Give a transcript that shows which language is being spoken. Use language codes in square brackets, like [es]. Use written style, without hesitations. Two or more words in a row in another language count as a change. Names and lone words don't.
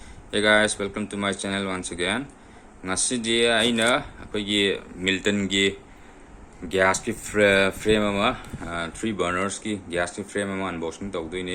[en] Hey guys, welcome to my channel once again. [mni] Ngasidi aina akogi Milton gi gas ki frame ama 3 burners ki gas ki frame ama unboxing tawdoini.